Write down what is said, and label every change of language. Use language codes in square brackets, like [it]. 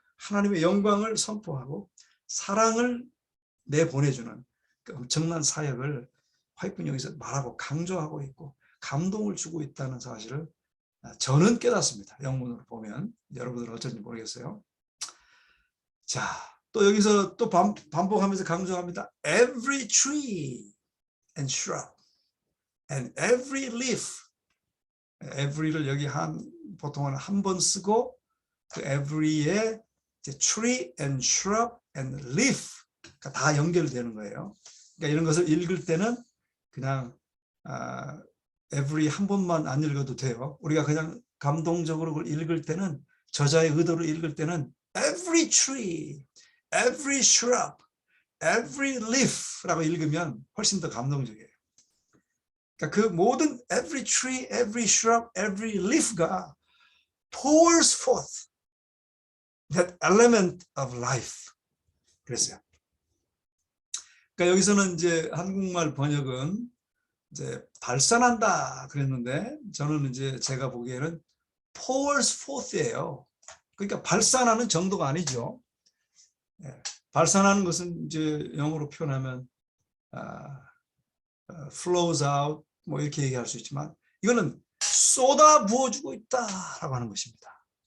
[ko] 하나님의 영광을 선포하고 사랑을 내보내주는 그 엄청난 사역을 화이트분이 여기서 말하고 강조하고 있고 감동을 주고 있다는 사실을 저는 깨닫습니다. 영문으로 보면. 여러분들은 어쩐지 모르겠어요. 자, 또 여기서 또 반복하면서 강조합니다. [en] Every tree and shrub and every leaf. [ko] every를 여기 보통은 한 번 쓰고 그 every에 tree and shrub and leaf 다 연결되는 거예요. 그러니까 이런 것을 읽을 때는 그냥 every 한 번만 안 읽어도 돼요. 우리가 그냥 감동적으로 그걸 읽을 때는, 저자의 의도를 읽을 때는 [en] every tree, every shrub, every leaf [ko] 라고 읽으면 훨씬 더 감동적이에요. 그러니까 그 모든 [en] every tree, every shrub, every leaf가 pours forth that element of life. [ko] 그랬어요. 그러니까 여기서는 이제 한국말 번역은 이제 발산한다 그랬는데 저는 이제 제가 보기에는 pours forth예요. 그러니까 발산하는 정도가 아니죠. 발산하는 것은 이제 영어로 표현하면 flows out 뭐 이렇게 얘기할 수 있지만 이거는 쏟아 부어주고 있다라고 하는 것입니다.